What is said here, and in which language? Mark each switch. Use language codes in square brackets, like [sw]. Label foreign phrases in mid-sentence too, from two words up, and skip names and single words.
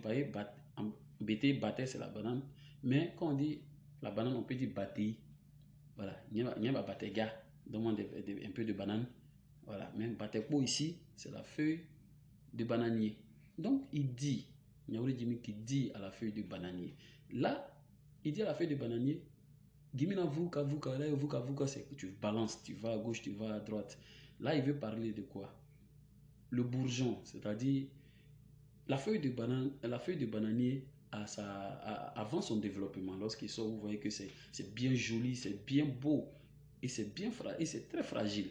[fr] BT, baté c'est la banane, mais quand on dit la banane on peut dire baté. Voilà, il y a batéga, demande un peu de banane. Voilà, mais batepo ici c'est la feuille de bananier. Donc il dit, Nyaouri Jimmy qui dit à la feuille de bananier. Là, il dit à la feuille de bananier, Gimina vuka, là vuka, c'est que tu balances, tu vas à gauche, tu vas à droite. Là, il veut parler de quoi? Le bourgeon, c'est-à-dire la feuille de bananier avant son développement, lorsqu'il sort, vous voyez que c'est bien joli, c'est bien beau et c'est très fragile.